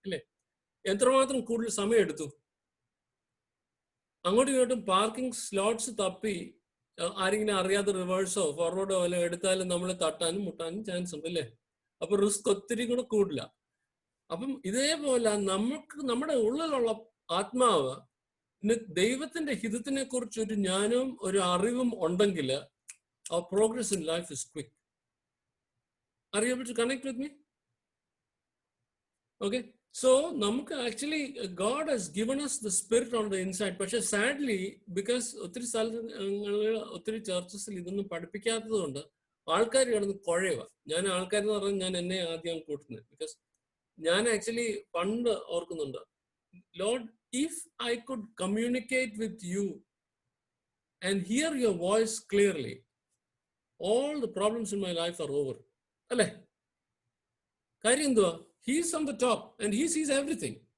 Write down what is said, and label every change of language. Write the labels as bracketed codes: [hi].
[ml] അല്ലേ, എത്രമാത്രം കൂടുതൽ സമയം എടുത്തു? അങ്ങോട്ടും ഇങ്ങോട്ടും പാർക്കിംഗ് സ്ലോട്ട്സ് തപ്പി ആരെങ്കിലും അറിയാതെ റിവേഴ്സോ ഫോർവേഡോ വല്ലതും എടുത്താലും നമ്മൾ തട്ടാനും മുട്ടാനും ചാൻസ് ഉണ്ട്. അല്ലേ, അപ്പൊ റിസ്ക് ഒത്തിരി കൂടെ കൂടില്ല. അപ്പം ഇതേപോലെ നമുക്ക് നമ്മുടെ ഉള്ളിലുള്ള ആത്മാവ് ദൈവത്തിന്റെ ഹിതത്തിനെ കുറിച്ച് ഒരു ജ്ഞാനവും ഒരു അറിവും ഉണ്ടെങ്കിൽ [en] our progress in life is quick. Are you able to connect with me? Okay, so [ml] നമുക്ക് actually [en] God has given us the spirit on the inside. [ml] പക്ഷെ സാഡ്ലി ബിക്കോസ് ഒത്തിരി സ്ഥലങ്ങളിൽ ഒത്തിരി ചർച്ചസിൽ ഇതൊന്നും പഠിപ്പിക്കാത്തത് കൊണ്ട് ആൾക്കാർ കിടന്ന് കുഴയുക. ഞാൻ ആൾക്കാരെന്ന് പറഞ്ഞാൽ ഞാൻ എന്നെ ആദ്യം കൂട്ടുന്നത്. ബിക്കോസ് ഞാൻ ആക്ച്വലി പണ്ട് ഓർക്കുന്നുണ്ട്, [en] Lord, if I could communicate with you and hear your voice clearly, all the problems in my life are over. [ml] അല്ലേ, കാര്യം എന്തുവാ? [en] He's on the top and he sees everything.